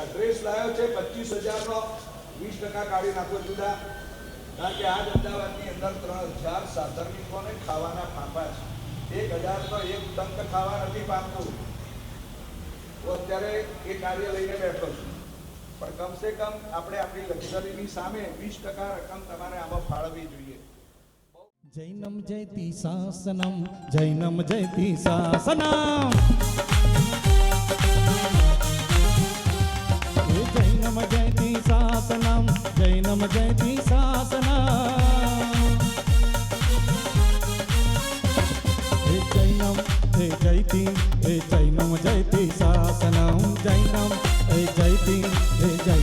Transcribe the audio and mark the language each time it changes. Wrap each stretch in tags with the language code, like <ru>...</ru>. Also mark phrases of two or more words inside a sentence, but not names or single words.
<gu>ડ્રેસ લાવ્યો છે 25,000નો, 20% કાઢી નાખો જુદા, કારણ કે આજ અમદાવાદની અંદર 3,000 સાધનિકોને ખાવાના ફાંફા છે। 1,000નો એક ટંક ખાવા નથી પામતું, તો અત્યારે એ કાર્ય લઈને બેઠો છું, પણ કમસે કમ આપણે આપણી લક્ઝરીની સામે 20% રકમ તમારે આમાં ફાળવવી જોઈએ।</gu> <sa>जैनम जयति शासनम, जैनम जयति शासनम, जैनम जयति शासनम, जैनम जयति शासनम, जैनम जयति, जैनम जयति शासनम, जैनम जयति</sa>